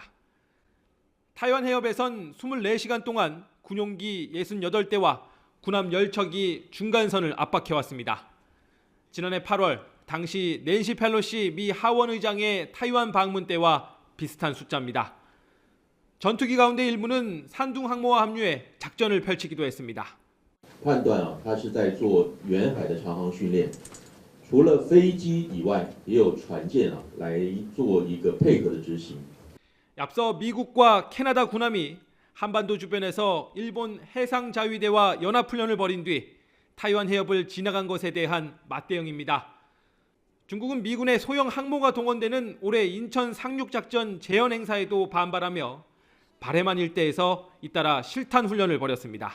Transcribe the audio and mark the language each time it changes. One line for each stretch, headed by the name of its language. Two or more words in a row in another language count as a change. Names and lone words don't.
Korean: 타이완 해협에선 24시간 동안 군용기 68대와 군함 10척이 중간선을 압박해왔습니다. 지난해 8월 당시 낸시 펠로시 미 하원 의장의 타이완 방문 때와 비슷한 숫자입니다. 전투기 가운데 일부는 산둥 항모와 합류해 작전을 펼치기도 했습니다.
Chinese: 判断它是在做远海的长航训练，除了飞机以外，也有船舰来做一个配合的执行。
Korean: 앞서 미국과 캐나다 군함이 한반도 주변에서 일본 해상자위대와 연합훈련을 벌인 뒤 타이완 해협을 지나간 것에 대한 맞대응입니다. 중국은 미군의 소형 항모가 동원되는 올해 인천 상륙작전 재현 행사에도 반발하며 바레만 일대에서 잇따라 실탄 훈련을 벌였습니다.